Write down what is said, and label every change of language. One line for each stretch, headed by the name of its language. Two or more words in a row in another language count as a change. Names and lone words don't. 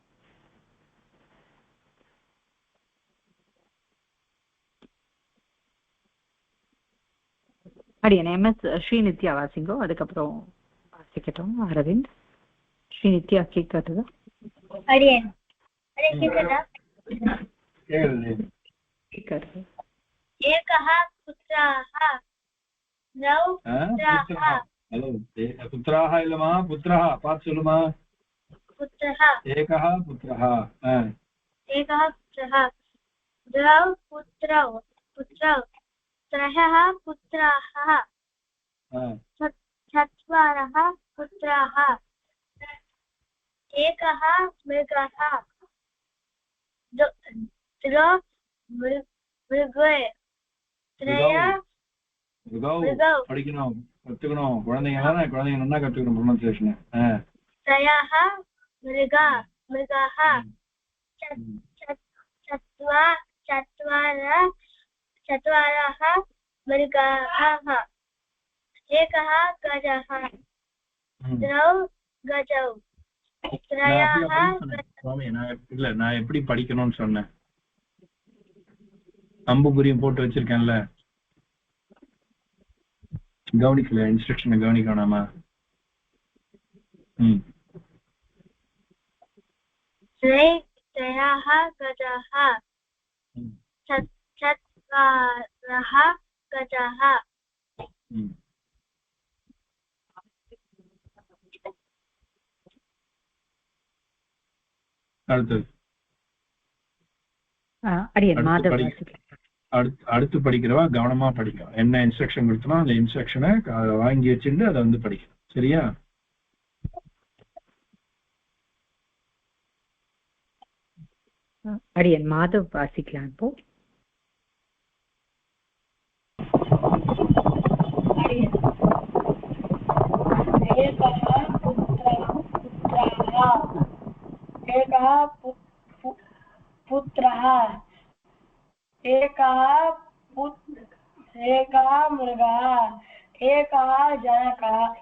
Tamil: அடியன் எம்எஸ் ஸ்ரீநித்யா வாசிங்கோ, அதுக்கப்புறம் வாசிக்கட்டும் அரவிந்த். ஸ்ரீநித்யா கேக்குறதா? அடியன் கேக்குறதா? கேக்குறது.
Sanskrit: एकः पुत्राः द्वौ पुत्राः.
Tamil: ஹலோ, புத்திராஹ இல்லமா, புத்திரஹா பார்த்து சொல்லுமா.
Sanskrit: पुत्रः एकः पुत्रः, एकः पुत्रः, द्वौ पुत्रौ पुत्रौ, त्रयः पुत्राः, चत्वारः पुत्राः, एकः मृगः, द्वौ मृगौ, त्रयः
Tamil: படிக்கணும், கத்துக்கணும். குழந்தைங்க தானே, குழந்தைங்க நல்லா கத்துக்கணும் ப்ரொனன்சியேஷன்.
Sanskrit: त्रयः मृगाः, चत्वारः मृगाः, एकः गजः, द्वौ गजौ, त्रयः.
Tamil: இல்ல, நான் எப்படி படிக்கணும்னு சொன்னேன். அம்புகுரியும் போட்டு வச்சிருக்கேன்ல, கவனிக்கல, இன்ஸ்ட்ரக்ஷனை கவனிக்கணுமா?
Sanskrit: त्रयः गजः चत्वारः गजः
Tamil: அடுத்தது அடியன் மாதவ் அடுத்து படிக்கிறவா கவனமா படிக்கும். என்ன இன்ஸ்ட்ரக்ஷன் கொடுத்தனோ அந்த இன்ஸ்ட்ரக்ஷனை வாங்கி வச்சுட்டு அதை வந்து படிக்கணும். சரியா? அடியன் மாதவ் வாசிக்கலாம். இப்போ
Sanskrit: एकः पुत्रः एकः मृगः एकः जनकः